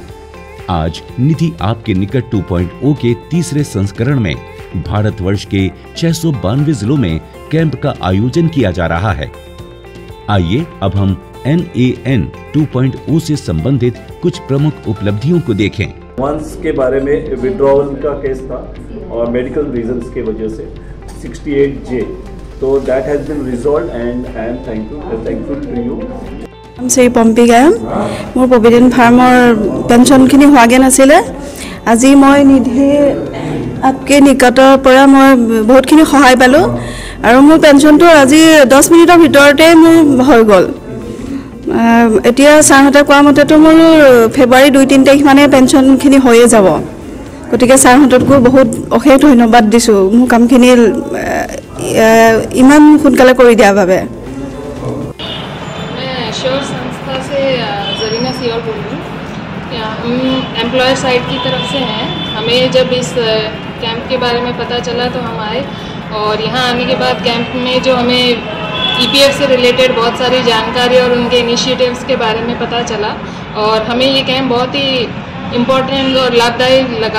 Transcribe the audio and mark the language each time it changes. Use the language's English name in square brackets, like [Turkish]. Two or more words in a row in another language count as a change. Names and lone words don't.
[Hindi] आज निधि आपके निकट 2.0 के तीसरे संस्करण में भारतवर्ष के 692 जिलों में कैंप का आयोजन किया जा रहा है। आइए अब हम NAN 2.0 से संबंधित कुछ प्रमुख उपलब्धियों को देखें। वंस के बारे में विड्रॉवल का केस था और [English] medical reasons [Hindi] के वजह से 68J तो [English] that has been resolved and I am thankful to you. [Assamese] শ্ৰী পম্পী গায়ন, মোৰ প্ৰভিডেণ্ট ফাৰ্মৰ পেঞ্চনখিনি হোৱাগৈ নাছিলে। আজি মই নিধি আপকে নিকটৰ পৰা মই বহুতখিনি সহায় পালোঁ আৰু মোৰ পেঞ্চনটো আজি 10 মিনিটৰ ভিতৰতে মোৰ হৈ গ'ল। এতিয়া ছাৰহঁতে কোৱা মতেতো মোৰ ফেব্ৰুৱাৰী 2-3 তাৰিখ মানে পেঞ্চনখিনি হৈয়ে যাব। গতিকে ছাৰহঁতকো বহুত অশেষ ধন্যবাদ দিছোঁ মোৰ কামখিনি ইমান সোনকালে কৰি দিয়াৰ বাবে। [Hindi] श्योर संस्था से जरीना सियोल बोल रही हूँ। हम एम्प्लॉयर साइड की तरफ से हैं। हमें जब इस कैंप के बारे में पता चला तो हम आए और यहाँ आने के बाद कैंप में जो हमें ईपीएफ से रिलेटेड बहुत सारी जानकारी और उनके इनिशिएटिव्स के बारे में पता चला और हमें ये कैंप बहुत ही इम्पोर्टेंट और लाभदायक लगा।